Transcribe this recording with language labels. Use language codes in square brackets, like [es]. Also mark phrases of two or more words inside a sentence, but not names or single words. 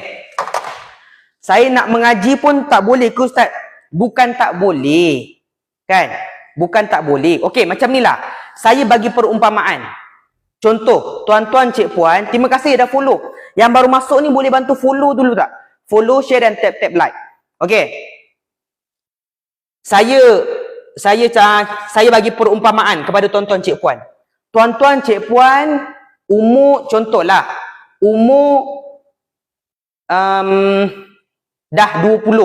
[ms] Saya nak mengaji pun tak boleh ke Ustaz? Bukan tak boleh. Kan? Bukan tak boleh. Okey, macam ni lah. Saya bagi perumpamaan. Contoh, tuan-tuan, cik puan, terima kasih dah follow. Yang baru masuk ni boleh bantu follow dulu tak? [en] Follow, share dan tap-tap like. [ms] Okey. Saya bagi perumpamaan kepada tuan-tuan, cik puan. Tuan-tuan, cik puan, umur, contohlah, umur dah 20.